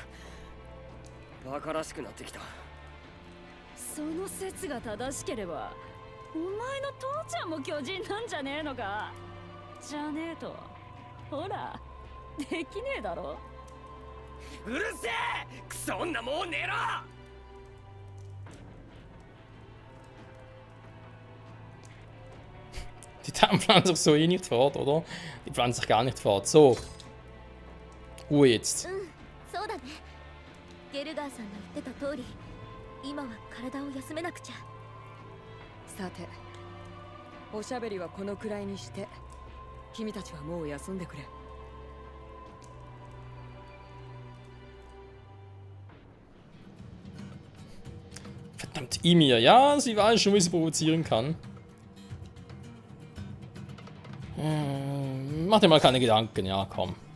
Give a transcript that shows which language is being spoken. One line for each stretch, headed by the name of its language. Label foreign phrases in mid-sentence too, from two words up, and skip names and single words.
Japanese: バカらしくなってきた。その説が正しければお前の父ちゃんも巨人なんじゃねえのか。じゃねえとほらできねえだろ。うるせえクソ女、もう寝ろ。
German: Die Titan pflanzen sich so eh nicht fort, oder? Die pflanzen sich gar nicht fort. So. Ruhe jetzt.
Japanese: そうだね。ゲルガーさんが言ってた通り、今は体を休めなくちゃ。さて、おしゃべりはこのくらいにして、君たちはもう休んでくれ。
German: Verdammt, Ymir. Ja, sie weiß schon, wie sie provozieren kann. Mach dir mal keine Gedanken, ja, komm.